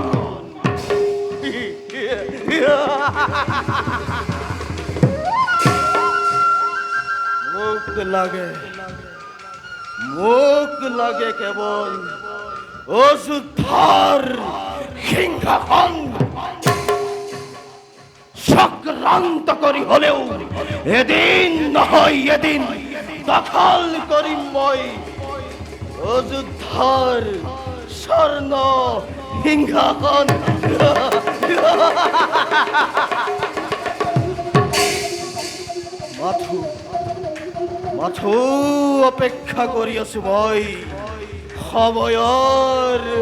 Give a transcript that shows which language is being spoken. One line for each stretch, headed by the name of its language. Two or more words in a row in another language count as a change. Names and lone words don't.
Assamese: মুখ লাগে কেবল অযোধ্যার সিংহাসন চক্রান্ত করি হলেও এদিন নহয় এদিন দখল করিম মই অযোধ্যার স্বর্ণ সিংহাসন। মাথো অপেক্ষা কৰি আছো মই সময়ৰ।